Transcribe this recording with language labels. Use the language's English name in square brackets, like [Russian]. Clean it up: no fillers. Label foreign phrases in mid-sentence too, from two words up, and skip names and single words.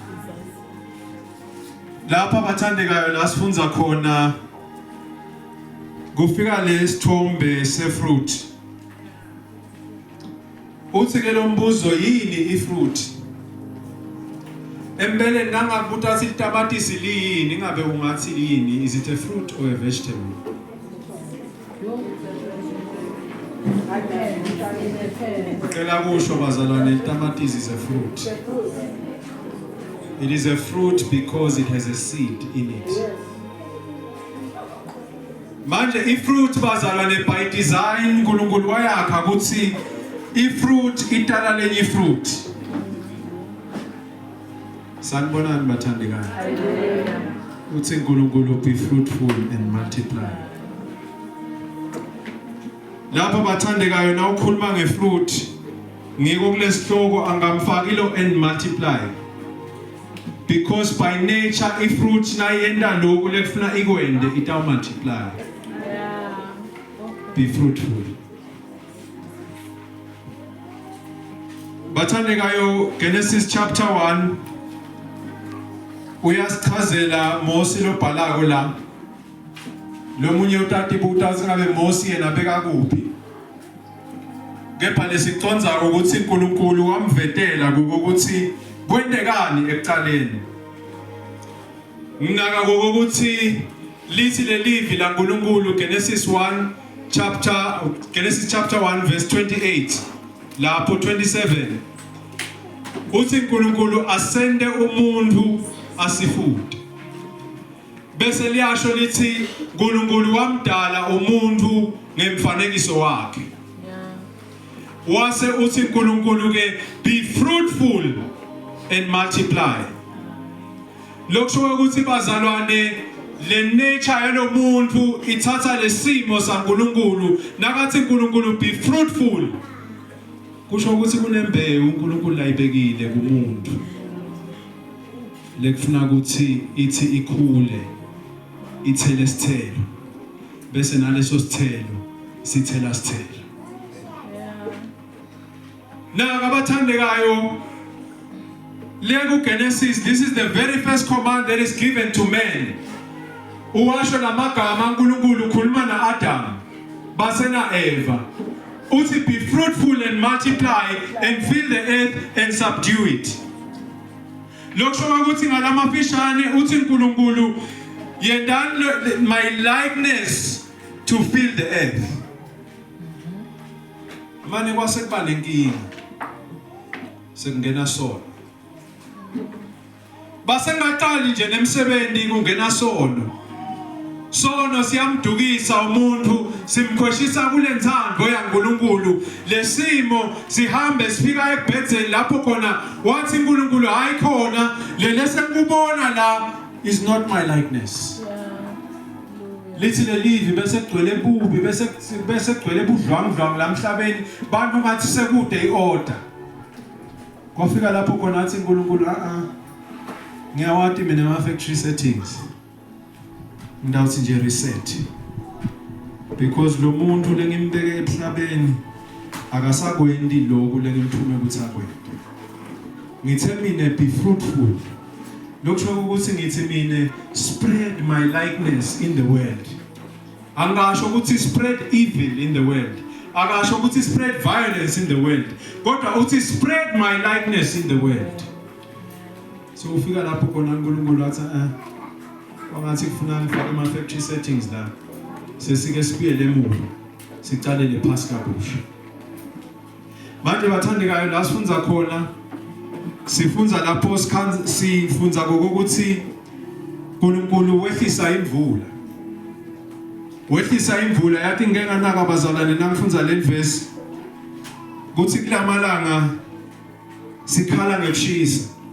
[Swati] Lapha bathandekayo la sifunza khona kufika lesithombe sefruit. Uthi ke lo mbuzo yini ifruit? Empeleni nangakubuta sithi tamatisi liyini ngabe ungathi yini, [English] is it a fruit or a vegetable? [Swati] Kela kusho bazalwane tamatisi [English] is a fruit. It is a fruit because it has a seed in it. [Swati] Manje ifruit bazalwane [English] by design [Swati] uNkulunkulu wayakha ukuthi ifruit itala lenye fruit. Sanibonani bathandekayo. Uthi uNkulunkulu [English] be fruitful and multiply. [Swati] Lapha bathandekayo na ukhuluma ngefruit ngiko kulesihloko angamfakilo [English] and multiply. Because by nature [Swati] ifruit nayenda lokhu lekufuna ikwende ita multiply. [English] Be fruitful. [Swati] Bathandekayo Genesis chapter 1 uyasichazela Mose lobhalako la. Lomunye utati buta singabe Mose yena beka kuphi. Kepha lesiconza ukuthi uNkulunkulu wamvetela ukuthi kwendekani ekuqaleni. Ngaka ukuthi lithi lelivi la uNkulunkulu Genesis chapter 1 verse 28 lapho 27 uthi uNkulunkulu asende umuntu asifude. Bese liyasho lithi uNkulunkulu wamdala umuntu ngemfanekiso wakhe. Wase uthi uNkulunkulu ke [English] be fruitful and multiply. [Swati] Lokusho ukuthi bazalwane le nature yalomuntu ithatha lesimo saNkulunkulu nakathi uNkulunkulu [English] be fruitful. [Swati] Kusho ukuthi kunembewu uNkulunkulu layibekile kumuntu. Lekufuna ukuthi ithi ikhule ithele sithelo. Bese naleso sithelo sithela sithelo. Naka bathandekayo Lego [English] Genesis, this is the very first command that is given to men. [Swati] Uwasho lamagama uNkulunkulu ukhuluma na Adam base na Eva. [English] Uthi be fruitful and multiply and fill the earth and subdue it. [Swati] Lokusho ukuthi ngalamafishane uthi uNkulunkulu yenda [English] my likeness to fill the earth. [Swati] Manje kwasekuba lenkinga. Sekungena sono. Base ngaqali nje nemsebenzi kungena sono. Sono siyamdukisa umuntu simkhweshisa kulenthando yaNkulunkulu lesimo sihambe sifika ekubhedzeni lapho khona wathi uNkulunkulu hayi khona lele sekubona la [English] is not my likeness. [Swati] Lithi lelivi bese kugcwele bubi bese kugcwele budlwangudlwangu lamhlabeni bantu ngathi sekude iorder. Kwafika lapho khona athi uNkulunkulu ngiyawati mina ama [English] factory settings. [Swati] Ngidawuthi nje reset. Because lo muntu lengimbeke emhlabeni akasakwendi lokho lengimthume ukuthi akwende. Ngithe mina [English] be fruitful. [Swati] Lokusho ukuthi ngithi mina [English] spread my likeness in the world. [Swati] Angasho ukuthi [English] spread evil in the world. [Swati] Akasho ukuthi [English] spread violence in the world. [Swati] Kodwa uthi [English] spread my likeness in the world. [Swati] So ufika lapho khona uNkulunkulu athi wangathi kufuna ngifake ama [English] factory settings [Swati] la. Sesike sibuyele emuva. Sicalele phasi kabusha. Manje bathandekayo la sifunza khona sifunza lapho sifunza ngokuthi uNkulunkulu wehlisa imvula. Wehlisa imvula yathi ngeke naka bazalwane nangifunza le verse kuthi kulamalanga sikhala ngekushisa.